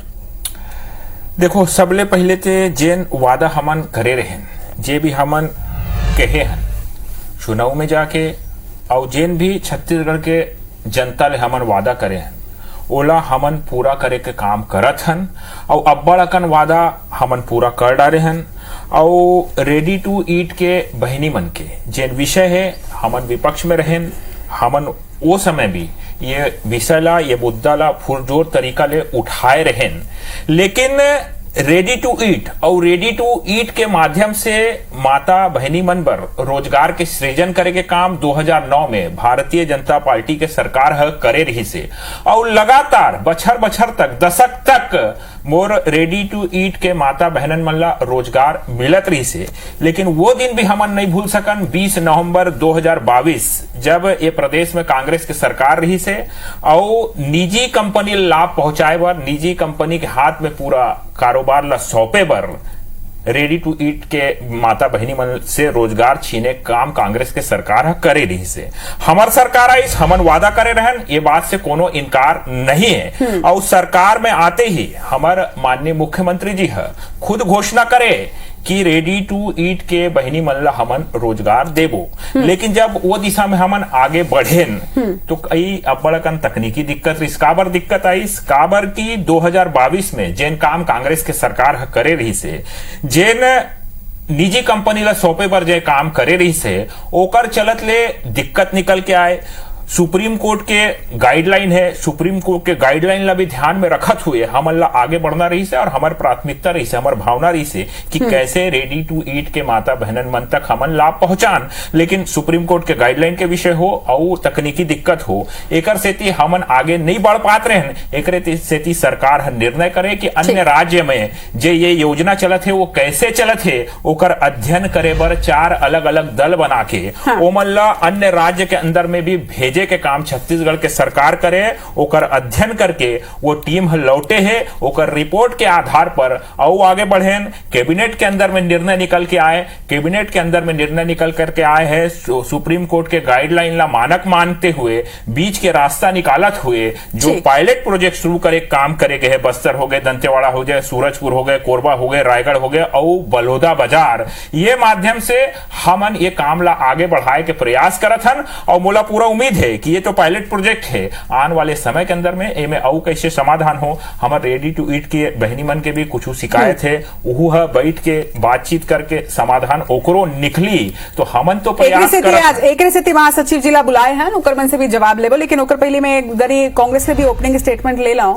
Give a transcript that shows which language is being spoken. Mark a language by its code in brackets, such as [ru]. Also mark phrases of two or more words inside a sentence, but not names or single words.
[hne] देखो, सबले पहले ते जेन वादा हमन करे रहे, जे भी हमन कहे हैं चुनाव में जाके और जेन भी छत्तीसगढ़ के जनता ले हमन वादा करे हैं ओला हमन पूरा करे के काम करत हन और अब्बड़ अकन वादा हमन पूरा कर डाले हन। और [en] ready to eat [hne] के बहिनी मन के जेन विषय है हमन विपक्ष में रहें, हमन वो समय भी ये विषय ला, ये मुद्दा ला पुरजोर तरीका ले उठाए रहें। लेकिन [en] ready to eat [hne] और [en] ready to eat [hne] के माध्यम से माता बहनी मन बर रोजगार के सृजन करे के काम 2009 में भारतीय जनता पार्टी के सरकार है करे रही से और लगातार बछर बछर तक दशक तक मोर [en] ready to eat [hne] के माता बहनन मन ला रोजगार मिलत रही से। लेकिन वो दिन भी हमन नहीं भूल सकन 20 नवंबर 2022 जब ये प्रदेश में कांग्रेस की सरकार रही से और निजी कंपनी लाभ पहुंचाए बर, निजी कंपनी के हाथ में पूरा कारोबार ला सौंपे बर [en] ready to eat [hne] के माता बहनी मन से रोजगार छीने काम कांग्रेस के सरकार करे रही से। हमार सरकार आई हमन वादा करे रहन, ये बात से कोनो इनकार नहीं है। और सरकार में आते ही हमार माननीय मुख्यमंत्री जी है खुद घोषणा करे कि [en] ready to eat [hne] के बहनी मन ला हमन रोजगार देबो। लेकिन जब वो दिशा में हमन आगे बढ़ेन तो कई अब्बड़कन तकनीकी दिक्कत रही। काबर दिक्कत आई? काबर की 2022 में जेन काम कांग्रेस के सरकार करे रही से, जेन निजी कंपनी ला सौंपे पर जे काम करे रही से, ओकर चलत ले दिक्कत निकल के आए। सुप्रीम कोर्ट के गाइडलाइन है, सुप्रीम कोर्ट के गाइडलाइन ला भी ध्यान में रखत हुए हमन ला आगे बढ़ना रही से और हमार प्राथमिकता रही से, हमार भावना रही से कि कैसे [en] ready to eat [hne] के माता बहनन मन तक हमन लाभ पहुंचान। लेकिन सुप्रीम कोर्ट के गाइडलाइन के विषय हो और तकनीकी दिक्कत हो, एकर सेती हमन आगे नहीं बढ़ पात रहन। एकरे सेती सरकार निर्णय करे कि अन्य राज्य में जे ये योजना चलत है वो कैसे चलत है, ओकर अध्ययन करे बर 4 अलग अलग दल बना के ओमन ला अन्य राज्य के अंदर में भी भेजे के काम छत्तीसगढ़ के सरकार करे। ओकर अध्ययन करके वो टीम लौटे है, ओकर रिपोर्ट के आधार पर और आगे बढ़ेन। कैबिनेट के अंदर में निर्णय निकल के आए, कैबिनेट के अंदर में निर्णय निकल करके आए हैं सुप्रीम कोर्ट के गाइडलाइन ला मानक मानते हुए, बीच के रास्ता निकालत हुए जो [en] pilot project [hne] शुरू करे काम करे गए, बस्तर हो गए, दंतेवाड़ा हो गए, सूरजपुर हो गए, कोरबा हो गए, रायगढ़ हो गए और बलौदा बाजार, ये माध्यम से हमन ये काम ला आगे बढ़ाए के प्रयास करत हन। और मोला पूरा उम्मीद है कि ये तो [en] pilot project [hne] है, आने वाले समय के अंदर में इनमें और कैसे समाधान हो। हमारे [en] ready to eat [hne] के बहनी मन के भी कुछ शिकायत है, वह बैठ के बातचीत करके समाधान ओकरो निकली तो हमन तो प्रयास एक महासचिव जिला बुलाए हैं, ओकर मन से भी जवाब लेबो। लेकिन ओकर पहले मैं गरी कांग्रेस से भी [en] opening statement [hne] ले लाऊं।